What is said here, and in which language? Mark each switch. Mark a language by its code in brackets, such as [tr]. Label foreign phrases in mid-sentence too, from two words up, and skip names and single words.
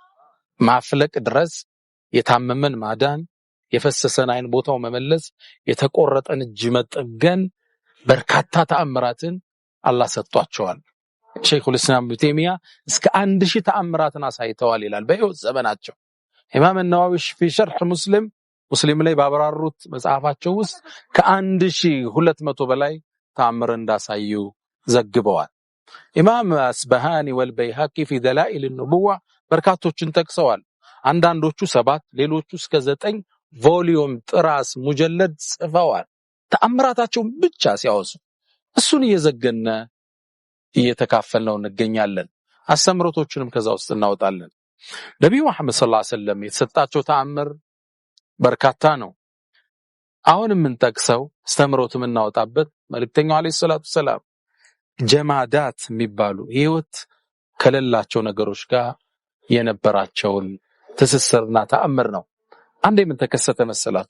[am] ማፍለቅ ድረስ፣ የታመመን ማዳን፣ የፈሰሰን አይን ቦታው መመለስ፣ የተቆረጠን እጅ መጠገን፣ በርካታ ተአምራትን አላህ ሰጥቷቸዋል። ሸይኹል ኢስላም ኢብኑ ተይሚያ እስከ 1000 ተአምራትን አሳይተዋል ይላል በህይወት ዘመናቸው። ኢማም አን-ነዋዊ [ar] في شرح [am] ሙስሊም ላይ ባብራሩት መጽሐፋቸው ውስጥ ከ1200 በላይ ተአምር እንዳሳዩ ዘግበዋል። ኢማም አስበሃኒ ወልበይሃቂ [ar] في دلائل النبوة [am] በርካቶችን ጠቅሰዋል። አንዳንዶቹ 7 ሌሎቹ እስከ 9 ቮሊዩም ጥራስ ሙጀለድ ጽፈዋል። ተአምራታቸው ብቻ ሲያወሱ እሱን እየዘገነ እየተካፈልነው እንገኛለን። አስተምሮቶችንም ከዛ ውስጥ እናወጣለን። ነብዩ መሐመድ [ar] صلى الله عليه وسلم [am] የተሰጣቸው ተአምር በርካታ ነው። አሁን የምንጠቅሰው አስተምሮትም እናወጣበት መልእክተኛው [ar] عليه الصلاة السلام [am] ጀማዳት የሚባሉ ህይወት ከሌላቸው ነገሮች ጋር የነበራቸውን ትስስርና ተአምር ነው። አንዴ ምን ተከሰተ መሰላችሁ?